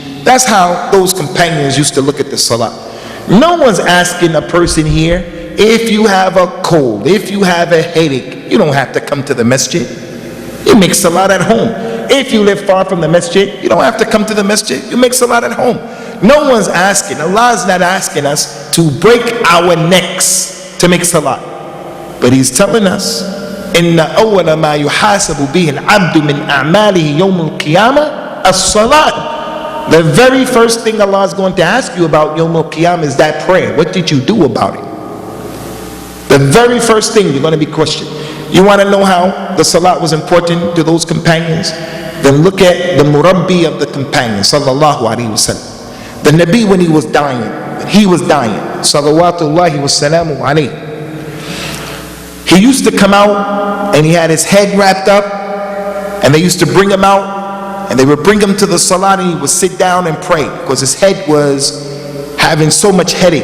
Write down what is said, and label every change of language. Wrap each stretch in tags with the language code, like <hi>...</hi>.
<en>That's how those companions used to look at the salah. No one's asking a person here, if you have a cold, if you have a headache, you don't have to come to the masjid. You make salah at home. If you live far from the masjid, you don't have to come to the masjid. You make salah at home. No one's asking, Allah's not asking us to break our necks to make salah. But He's telling us,</en> <ar>إن أول ما يحاسب به العبد من أعماله يوم القيامة الصلاة.</ar> <en>The very first thing Allah is going to ask you about Yawm al-Qiyamah is that prayer. What did you do about it? The very first thing you're going to be questioned. You want to know how the salat was important to those companions? Then look at the murabbi of the companions, sallallahu alaihi wasallam. The Nabi, when he was dying, salawatullahi wa salamu alayhi, he used to come out and he had his head wrapped up, and they used to bring him out and they would bring him to the salat and he would sit down and pray because his head was having so much headache.</en>